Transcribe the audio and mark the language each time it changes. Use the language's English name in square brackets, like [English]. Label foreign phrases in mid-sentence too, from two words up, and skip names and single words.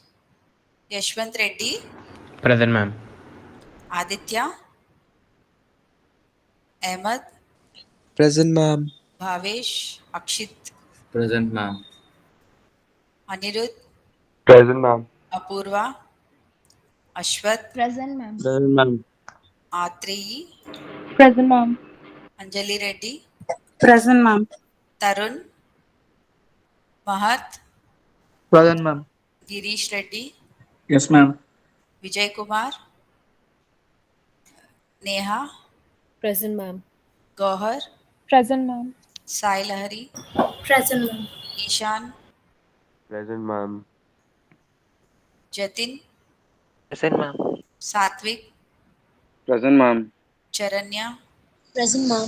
[English] Yashwant Reddy, Present, ma'am. Aditya, Ahmed, Present, ma'am. Bhavesh, Akshit, Present, ma'am. Anirudh, Present, ma'am. Apurva, Ashwath, Present, ma'am. Present, ma'am. Atreyi, Present, ma'am. Anjali Reddy, Present, ma'am. Tarun, Mahat, Present, ma'am. Girish Reddy, Yes, ma'am. Vijay Kumar, Neha, Present, ma'am. Gohar, Present, ma'am. Sai Lahari, Present, ma'am. Ishan, Present, ma'am. Jatin, Present, ma'am. Satvik, Present, ma'am. Charanya, Present, ma'am.